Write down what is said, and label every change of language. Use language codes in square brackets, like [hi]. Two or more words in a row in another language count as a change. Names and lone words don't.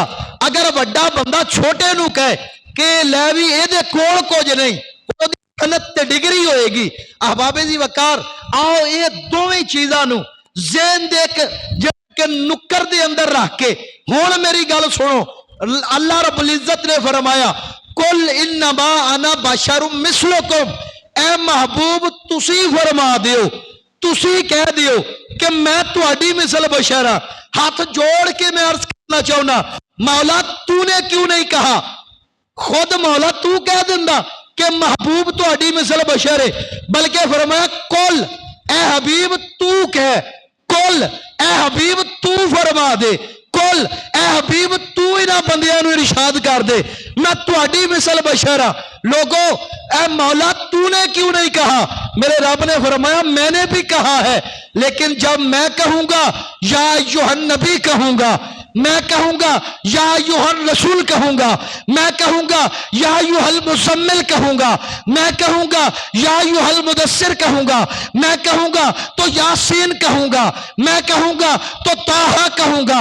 [pa] اگر وڈا بندہ چھوٹے نوں کہے کہ لے بھی ایہدے کول کجھ نہیں، اوہدی سند تے ڈگری ہوئے گی. احبابے دی وقار، آؤ یہ دوویں چیزاں نوں ذہن دے کے نکر دے اندر رکھ کے ہن میری گل سنو. اللہ رب العزت نے فرمایا, [ar] قل إنما أنا بشر مثلكم, [pa] اے محبوب تسی فرما دیو، تسی کہہ دیو کہ میں تہاڈی مثل بشر ہاں. ہتھ جوڑ کے میں عرض کرنا چاہنا، مولا [ur] تونے کیوں نہیں کہا? [pa] خود مولا تو کہہ دیندا کہ محبوب تہاڈی مثل بشر ہے، بلکہ فرمایا قل اے حبیب تو کہہ، قل اے حبیب تو فرما دے، قل اے حبیب تو انہاں بندیاں نوں ارشاد کر دے میں تہاڈی مثل بشر ہاں. [ur] لوگو اے مولا تونے کیوں نہیں کہا? میرے رب نے فرمایا میں نے بھی کہا ہے، لیکن جب میں کہوں گا [ar] يا أيها النبي [ur] کہوں گا، میں کہوں گا [ar] يا أيها الرسول [ur] کہوں گا، میں کہوں گا [ar] يا أيها المزمل [ur] کہوں گا، میں کہوں گا [ar] يا أيها المدثر [ur] کہوں گا، میں کہوں گا تو یٰسین کہوں گا، میں کہوں گا تو طٰہٰ کہوں گا.